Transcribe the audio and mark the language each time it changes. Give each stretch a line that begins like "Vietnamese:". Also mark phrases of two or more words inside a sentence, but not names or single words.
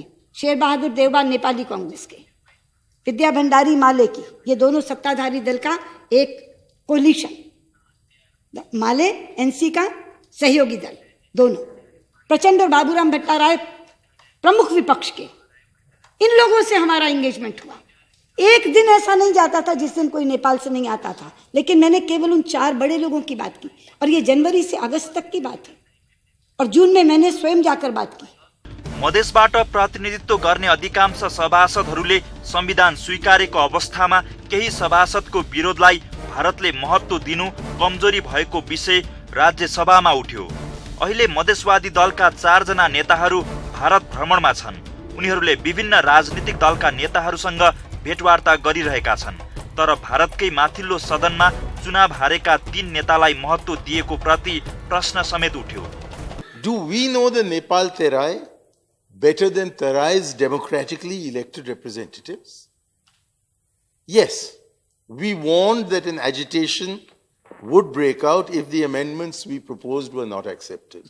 Hindi: शेर बहादुर देवबा नेपाली कांग्रेस के, विद्या भंडारी माले की, ये दोनों सत्ताधारी दल का एक कोलिशन, माले एनसी का सहयोगी दल दोनों, प्रचंड और बाबूराम भट्टाराय प्रमुख विपक्ष के, इन लोगों से हमारा एंगेजमेंट हुआ। एक दिन ऐसा नहीं जाता था जिस दिन कोई नेपाल से नहीं आता था, लेकिन मैंने केवल उन 4 बड़े लोगों की बात की, और ये जनवरी से अगस्त तक की बात है, और जून में मैंने स्वयं जाकर बात की।
Nepali: मधेसबाट प्रतिनिधित्व गर्ने अधिकांश सभासदहरूले संविधान स्वीकारेको अवस्थामा केही सभासदको विरोधलाई भारतले महत्त्व दिनु कमजोरी भएको विषय राज्यसभामा उठ्यो। अहिले मधेसवादी दलका 4 जना नेताहरू भारत भ्रमणमा छन्। उनीहरूले विभिन्न राजनीतिक दलका नेताहरूसँग भेटवार्ता गरिरहेका छन्। तर भारतकै माथिल्लो सदनमा चुनाव हारेका 3 नेतालाई महत्त्व दिएको प्रति प्रश्न समेत उठ्यो।
English: Do we know the Nepal Terai better than Terai's democratically elected representatives? Yes, we warned that an agitation would break out if the amendments we proposed were not accepted.